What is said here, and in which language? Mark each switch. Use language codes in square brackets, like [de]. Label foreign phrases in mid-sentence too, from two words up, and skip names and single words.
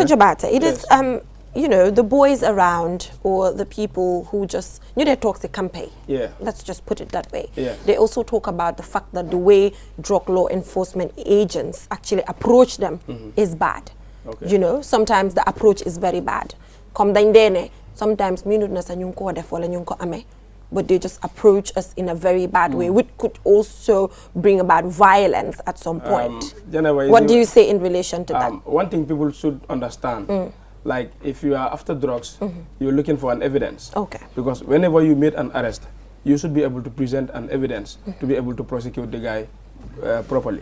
[en] Jabata, it is, the boys around, or the people who just, they talk the campaign. Yeah. Let's just put it that way. Yeah. They also talk about the fact that the way drug law enforcement agents actually approach them is bad. Okay. Sometimes the approach is very bad. Sometimes minute [wo] na sa nyunko def wala nyunko ame. [en] but they just approach us in a very bad way, which could also bring about violence at some point. What do you say in relation to that? One thing people should understand, like if you are after drugs, you're looking for an evidence. Okay. Because whenever you made an arrest, you should be able to present an evidence to be able to prosecute the guy properly.